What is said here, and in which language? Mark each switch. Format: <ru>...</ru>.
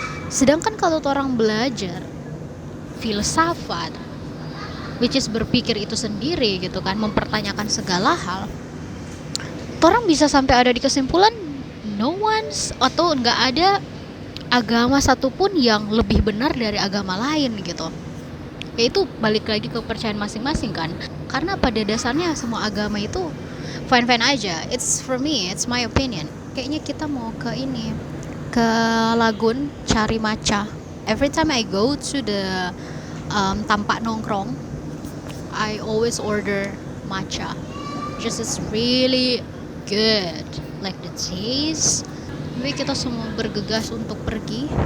<id>Sedangkan kalau orang belajar filsafat, which is berpikir itu sendiri gitu kan, mempertanyakan segala hal, orang bisa sampai ada di kesimpulan no one's atau nggak ada agama satupun yang lebih benar dari agama lain gitu. Yaitu balik lagi ke kepercayaan masing-masing kan, karena pada dasarnya semua agama itu fine-fine aja.</id> <en>It's for me, it's my opinion.</en> <id>Kayaknya kita mau ke ini, ke lagun cari matcha.</id> <en>Every time I go to the</en> <id>tampak nongkrong,</id> <en>I always order matcha. Just it's really good, like the taste.</en> <id>Jadi kita semua bergegas untuk pergi.</id>